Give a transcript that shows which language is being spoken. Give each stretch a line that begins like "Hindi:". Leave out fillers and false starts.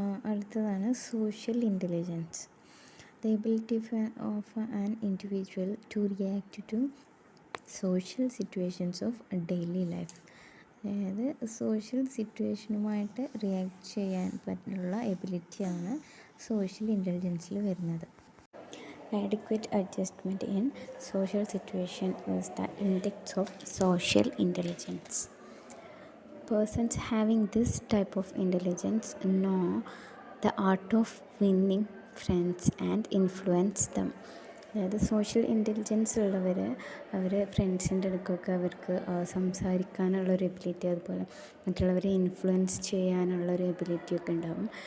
Malayalam: അടുത്തതാണ്
English: Social intelligence. The ability of an individual to react to social situations of daily life.
Malayalam: അതായത് social സിറ്റുവേഷനുമായിട്ട് react ചെയ്യാൻ പറ്റുള്ള എബിലിറ്റിയാണ് social ഇൻ്റലിജൻസിൽ വരുന്നത്.
English: Adequate adjustment in social situation is the index of social intelligence. Persons having this type of intelligence know the art of winning friends and influence them.
Malayalam: അതായത് social intelligence ഉള്ളവർ അവർ ഫ്രണ്ട്സിൻ്റെ അടുക്കൊക്കെ അവർക്ക് സംസാരിക്കാനുള്ളൊരു ability, അതുപോലെ മറ്റുള്ളവരെ influence ചെയ്യാനുള്ളൊരു എബിലിറ്റിയൊക്കെ ഉണ്ടാകും.